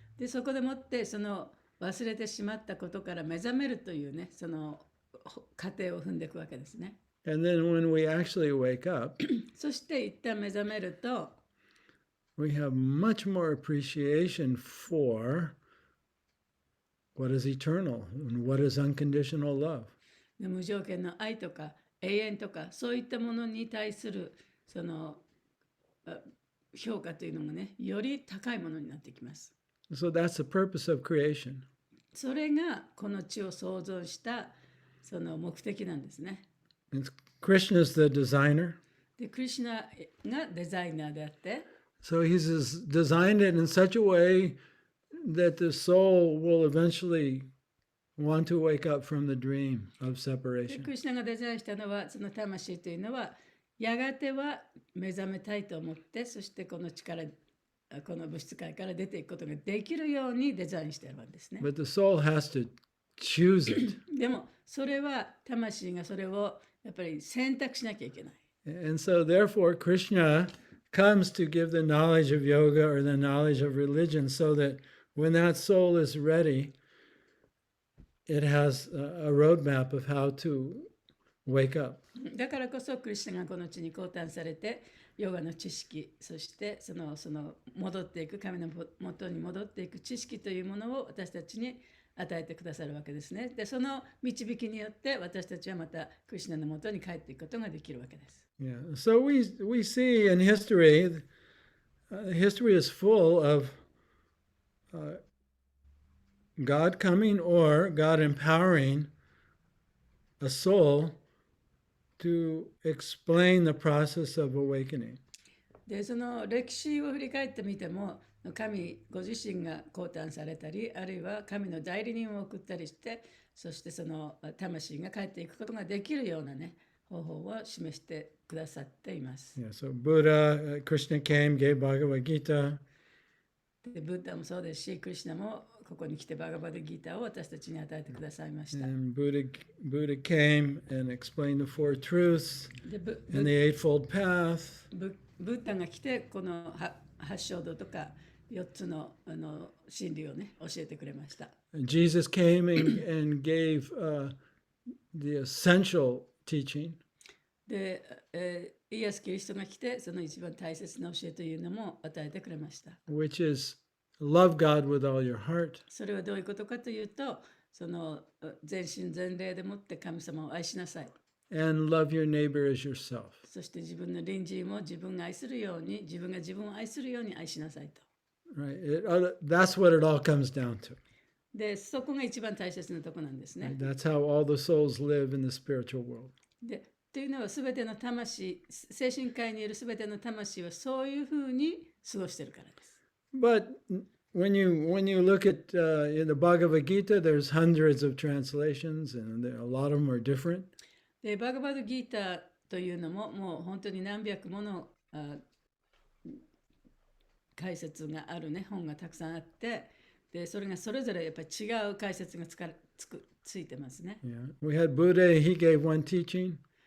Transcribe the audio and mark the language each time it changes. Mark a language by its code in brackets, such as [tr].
[ja] で、そこでもってその忘れてしまったことから目覚めるというね、その過程を踏んでいくわけですね。 [en] And then when we actually wake up, [ja] そして一旦目覚めると、 [en] we have much more appreciation for what is eternal and what is unconditional love. [ja] で無条件の愛とか永遠とかそういったものに対するその評価というのもね、より高いものになってきます。 [en] So that's the purpose of creation. [ja] それがこの地を創造したその目的なんですね。 [en] Krishna is the designer. [ja] で、クリシュナがデザイナーであって、 [en] So he's designed it in such a way that the soul will eventually want to wake up from the dream of [ja] で [en] separation. [ja] クリシュナがデザインしたのは、その魂というのはやがては目覚めたいと思って、そしてこの物質界から出ていくことができるようにデザインしているわけですね。 [en] But the soul has to choose it. [ja] でもそれは魂がそれをやっぱり選択しなきゃいけない。 [en] And so therefore Krishna comes to give the knowledge of yoga or the knowledge of religion so that when that soul is ready, it has a roadmap of how to wake up. [ja] だからこそクリシュナがこの地に降誕されて、ヨガの知識、そしてその戻っていく、神の元に戻っていく知識というものを私たちに与えてくださるわけですね。で、その導きによって私たちはまたクリシュナの元に帰っていくことができるわけです。 Yeah. So we see in history, history is full of God coming or God empowering a soul to explain the process of awakening. で、その歴史を振り返ってみても、神ご自身が降誕されたり、あるいは神の代理人を送ったりして、そしてその魂が帰っていくことができるようなね、方法を示してくださっています。 [en] Yeah, so Buddha, Krishna came, gave Bhagavad Gita. [ja] で、ブッダもそうですし、クリシュナもここに来てバガバドギーターを私たちに与えてくださいました。 [en] And Buddha came and explained the four truths [ja] で、 [en] and the eightfold path. [ja] ブッダが来て、この八正道とか4つの真理をね、教えてくれました。 [en] Jesus came and gave the essential teaching. [ja] で、イエス・キリストが来て、その一番大切な教えというのも与えてくれました。 [en] Which is love God with all your heart, [ja] それはどういうことかというと、その全身全霊でもって神様を愛しなさい。 [en] and love your neighbor as yourself. [ja] そして自分の隣人を自分が愛するように、自分が自分を愛するように愛しなさいと。 Right? That's what it all comes down to. で、そこが一番大切なとこなんですね。 [en] That's how all the souls live in the spiritual world. [ja] で、というのは全ての魂、精神界にいる全ての魂はそういうふうに過ごしているからです。 [en] But when you look at in the Bhagavad Gita, there's hundreds of translations, and a lot of them are different. [ja] で、バガバドギーターというのももう本当に何百もの解説があるね、本がたくさんあって、で、それがそれぞれやっぱり違う解説がついてますね。 [en] Yeah, we had Buddha. He gave one teaching.